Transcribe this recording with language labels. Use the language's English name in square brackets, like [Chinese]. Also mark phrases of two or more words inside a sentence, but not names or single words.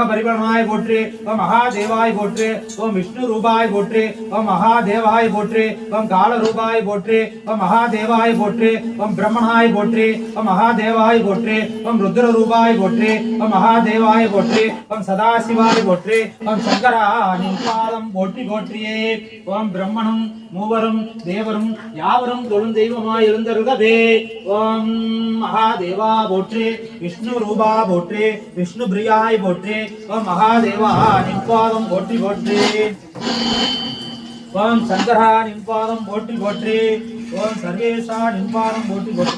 [Sanskrit] परिगणाय पोट्रि ओम महादेवाय पोट्रि ओम विष्णु रूपाय पोट्रि ओम महादेवाय पोट्रि ओम काल रूपाय पोट्रि ओम महादेवाय पोट्रि ओम ब्रह्मणाय पोट्रि ओम महादेवाय पोट्रि ओम रुद्र रूपाय पोट्रि ओम महादेवाय पोट्रि ओम सदाशिवाय पोट्रि ओम शंकरानि पादम पोट्रि पोट्रिये ओम ब्रह्मणं [Tamil] மூவரும் தேவரும் யாவரும் தொழும் தெய்வமாய் இருந்தருகவே ஓம் மகாதேவா போற்றி விஷ்ணு ரூபா போற்றி விஷ்ணு பிரியாய் போற்றி ஓம் மகாதேவா நின்பாதம் போற்றி போற்றி ஓம் சங்கரா நின்பாதம் போற்றி போற்றி ஓம் சர்வேஷா நின்பாதம் போற்றி போற்றி.